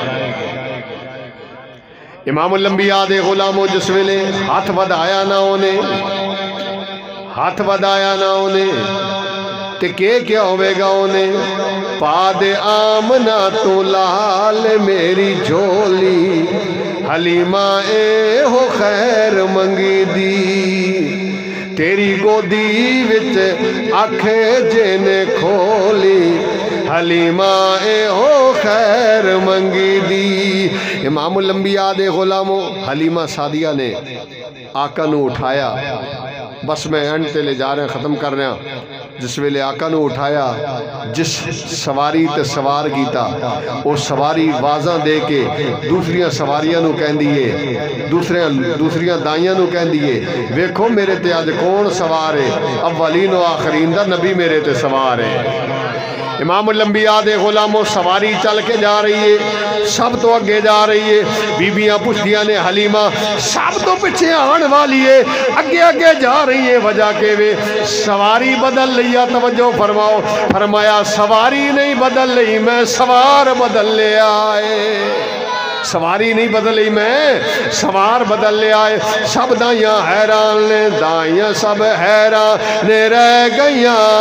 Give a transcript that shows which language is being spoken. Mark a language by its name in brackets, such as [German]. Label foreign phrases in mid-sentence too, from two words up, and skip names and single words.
[Punjabi] امام الانبیاء دے غلاموں جس ویلے ہاتھ ودایا نہ انہیں تے کیا ہوئے گا انہیں پا دے آمنہ تو لال میری جھولی حلیمہ اے ہو خیر منگی دی تیری گودی وچ آنکھے جینے کھولی حلیمہ اے ہو خیر منگی دی امام الانبیاء دے غلاموں حلیمہ سعدیہ نے آقا نو اٹھایا بس میں اینڈ تے [Urdu] لے جا رہے ہیں ختم کر رہے ہیں [Punjabi] جس ویلے آقا نو اٹھایا جس سواری تے سوار کیتا وہ سواری واضح دے کے دوسریاں سواریاں نو کہن دیئے دوسریاں دائیاں نو کہن دیئے ویکھو میرے تے آج کون سوار ہے اولین و آخرین دا نبی میرے تے سوار ہے امام الانبیاء دے غلاموں سواری چل کے جا رہی ہے سب تو اگے جا رہی ہے بیبیاں پوچھدیاں نے حلیمہ سب تو پیچھے آن والی ہے اگے جا رہی ہے وجہ کے وے سواری بدل لیا توجہ فرماؤ فرمایا سواری نہیں بدل لئی میں سوار بدل لے آئے سواری نہیں بدلی میں سوار بدل لے آئے سب دائیاں حیران نے دائیاں سب حیران نے رہ گئیاں